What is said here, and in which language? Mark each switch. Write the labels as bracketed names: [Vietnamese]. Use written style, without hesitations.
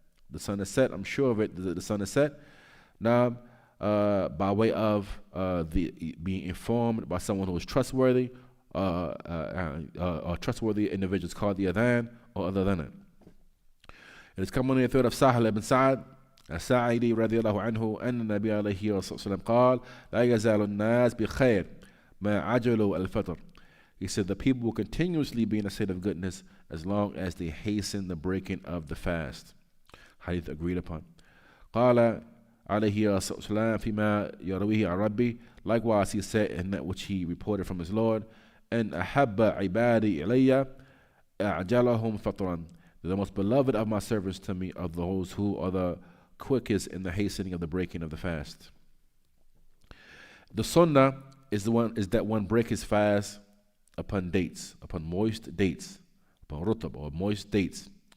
[English] The sun is set, I'm sure of it, the sun is set. Now, by way of being informed by someone who is trustworthy, or trustworthy individuals called the adhan, or other than it. It is coming in the third of Sahal ibn Sa'ad [Arabic] الساعدي رضي الله عنه أن النبي عليه الصلاة والسلام قال لا يزال الناس بخير ما عجلوا الفطر. [English] He said the people will continuously be in a state of goodness as long as they hasten the breaking of the fast. Hadith agreed upon. [Arabic] قال عليه الصلاة والسلام فيما يرويه عن ربي. [English] Likewise he said in that which he reported from his Lord, [Arabic] أن أحب عبادي إلي أعجلهم فطرا. [English] The most beloved of my servants to me are those who are the quickest in the hastening of the breaking of the fast. The sunnah is that one break his fast upon dates, upon moist dates, upon rutab or moist dates.